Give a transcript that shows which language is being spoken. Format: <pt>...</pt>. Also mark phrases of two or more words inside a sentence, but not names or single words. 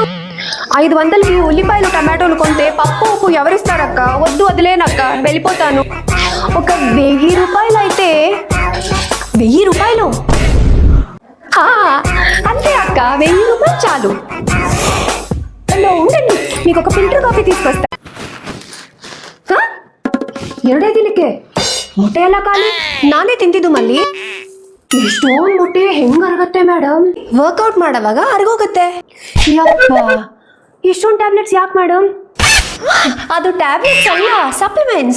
<te>500కి ఉల్లిపాయలు టమాటోలు కొంటే పప్పు ఉప్పు ఎవరిస్తారక్క? వద్దు వదిలేనక్క, వెళ్ళిపోతాను. ఒక 1000 రూపాయలు అయితే. 1000 రూపాయలు అంతే అక్క, 1000 రూపాయలు చాలు. ఉండండి, మీకు ఒక</te> <en>filter coffee</en> <te>తీసుకొస్తా.</te> <kn>ಎರಡೇ ದಿನಕ್ಕೆ ಮೊಟ್ಟೆ ಎಲ್ಲ ಖಾಲಿ. ನಾನೇ ತಿಂತಿದ್ದು ಮಲ್ಲಿ. ಎಷ್ಟೊಂದು ಮೊಟ್ಟೆ ಹೆಂಗ್ ಅರಗತ್ತೆ ಮೇಡಮ್? ವರ್ಕೌಟ್ ಮಾಡೋವಾಗ ಅರಗೋಗುತ್ತೆ. ಯಪ್ಪ, ಇಷ್ಟೊಂದು ಟ್ಯಾಬ್ಲೆಟ್ಸ್ ಯಾಕೆ ಮೇಡಮ್? ಅದು ಟ್ಯಾಬ್ಲೆಟ್ಸ್ ಅಲ್ಲ, ಸಪ್ಲಿಮೆಂಟ್ಸ್.</kn>